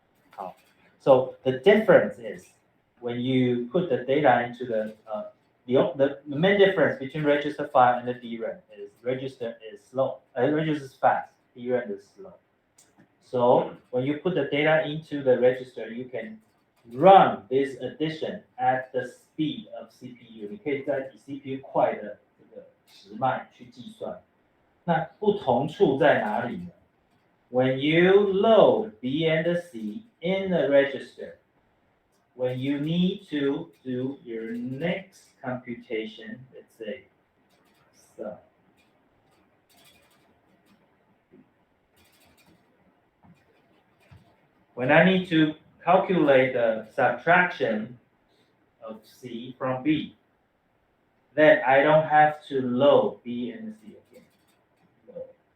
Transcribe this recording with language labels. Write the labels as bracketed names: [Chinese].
[Chinese] 好 [English] ，so the difference is when you put the data into the main difference between register file and the DRAM is register is slow, register is fast, DRAM is slow. So when you put the data into the register, you can run this addition at the speed of CPU. [Chinese] 你可以在比 CPU 快的这个时脉去计算。那不同处在哪里呢？ [English] When you load B and C in the register, when you need to do your next computation, let's say, so when I need to calculate the subtraction of C from B, then I don't have to load B and C again.